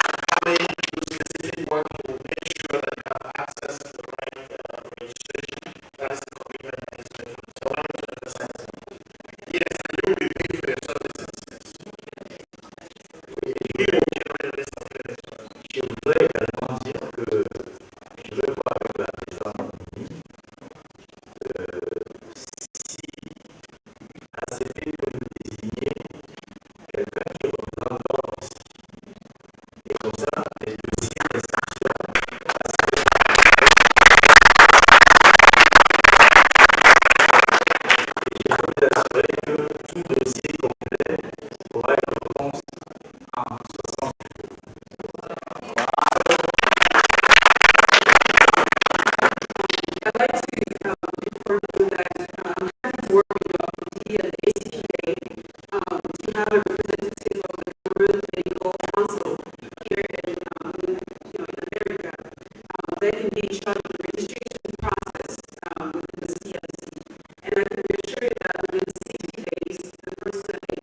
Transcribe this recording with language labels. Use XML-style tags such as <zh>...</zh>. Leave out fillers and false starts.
<en>Coming to specific work to make sure that they have access to the right registration. That's the commitment that is made. So I wanted to emphasize that. Yes, and you will be paid for your services. We will generate this service.</en> <fr>Je voudrais également dire que je veux voir avec la présidente si ACP peut nous désigner quelqu'un qui représente l'ordre ici. Et comme ça, les dossiers d'inscription, je peux vous assurer que tout dossier complet aura une réponse en 60 jours.</fr> <en>I'd like to inform you that I'm trying to work with the and ACPA to have a representative of the Cameroon Medical Council here in America that can be in charge of the registration process within the CLC. And I can assure you that within 60 days, the person</en>